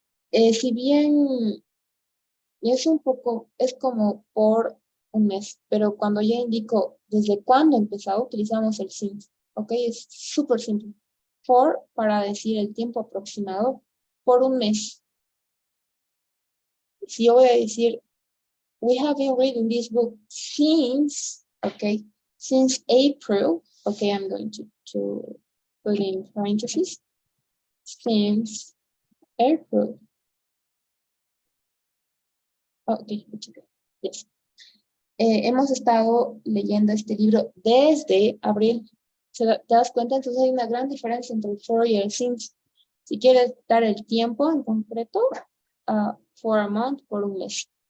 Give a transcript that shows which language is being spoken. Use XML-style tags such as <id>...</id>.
<es>Si bien es como por un mes, pero cuando ya indico desde cuándo he empezado, utilizamos el since, ¿ok? Es súper simple. For, para decir el tiempo aproximado, por un mes. Si yo voy a decir,</es> <en>we have been reading this book since, okay, since April, okay, I'm going to put in parentheses, since April. Okay, yes.</en> <es>Hemos estado leyendo este libro desde abril. ¿Te das cuenta? Entonces hay una gran diferencia entre el for y el since. Si quieres dar el tiempo en concreto,</es> <en>for a month,</en> <es>por un mes.</es>